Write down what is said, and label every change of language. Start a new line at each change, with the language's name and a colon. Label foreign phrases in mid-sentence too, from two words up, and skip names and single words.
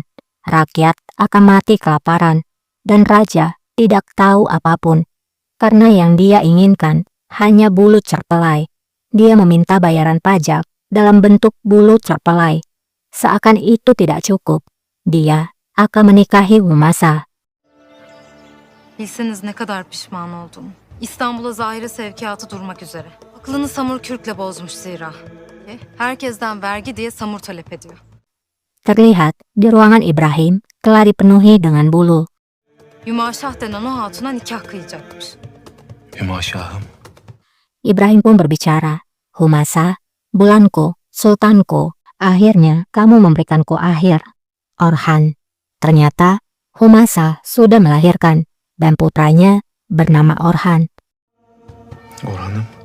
Indonesian: Rakyat akan mati kelaparan. Dan raja tidak tahu apapun. Karena yang dia inginkan hanya bulu cerpelai. Dia meminta bayaran pajak dalam bentuk bulu cerpelai. Seakan itu tidak cukup. Dia akan menikahi Humasa.
Turkish: Bilseniz ne kadar pişman oldum. İstanbul'a zahire sevkiyatı durmak üzere. Aklını Samur Kürk'le bozmuş zira. Herkesten vergi diye Samur talep ediyor.
Indonesian: Terlihat di ruangan Ibrahim telah dipenuhi dengan bulu.
Turkish: Hümaşah denen o hatuna nikah kıyacakmış. Hümaşahım.
Indonesian: Ibrahim pun berbicara, Humasa, bulanku, sultanku, akhirnya kamu memberikanku akhir. Orhan. Ternyata Humasa sudah melahirkan dan putranya bernama Orhan. Orhan'ım.